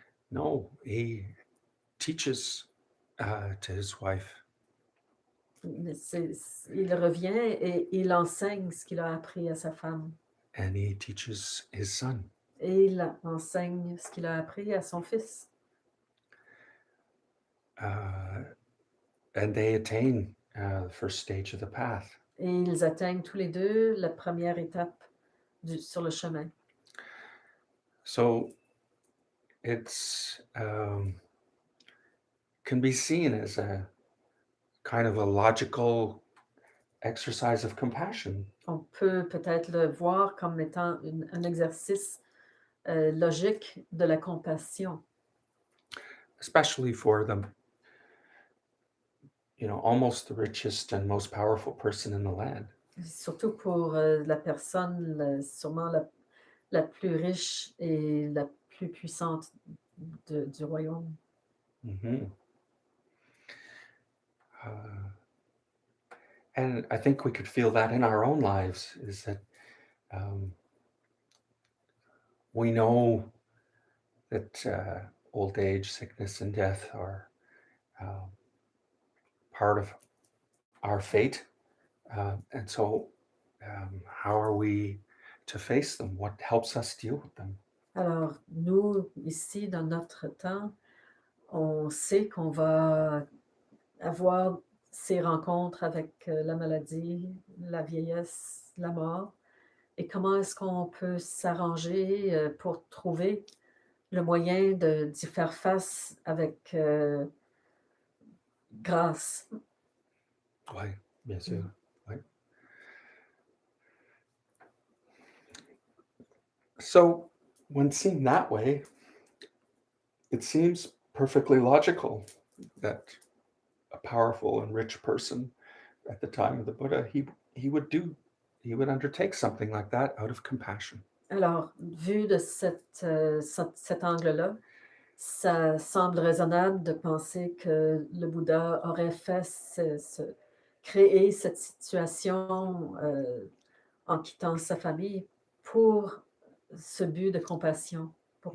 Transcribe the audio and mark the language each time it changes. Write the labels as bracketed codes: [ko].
[en] No, he teaches to his wife, [fr] Il revient et il enseigne ce qu'il a appris à sa femme [en] and he teaches his son. [fr] et il enseigne ce qu'il a appris à son fils. [en] Uh, and they attain the first stage of the path. [fr] Et ils atteignent tous les deux la première étape sur le chemin. [en] So it's can be seen as a kind of a logical exercise of compassion. [fr] On peut peut-être le voir comme étant un exercice logique de la compassion, [en] Especially for the, almost the richest and most powerful person in the land. [fr] surtout pour la personne sûrement la plus riche et la plus puissante du royaume. Mhm. [en] Uh, and I think we could feel that in our own lives is that um, we know that old age, sickness, and death are um, part of our fate. And so, how are we to face them? What helps us deal with them? [fr] Alors, nous, ici, dans notre temps, on sait qu'on va avoir ces rencontres avec la maladie, la vieillesse, la mort. Et comment est-ce qu'on peut s'arranger pour trouver le moyen d'y faire face avec grâce? Oui, bien sûr. Mm. Oui. [en] So, when seen that way, it seems perfectly logical that a powerful and rich person at the time of the Buddha, he would undertake something like that out of compassion. [fr] Alors, vu de cet angle-là, ça semble raisonnable de penser que le Bouddha aurait fait créer cette situation en quittant sa famille pour ce but de compassion, pour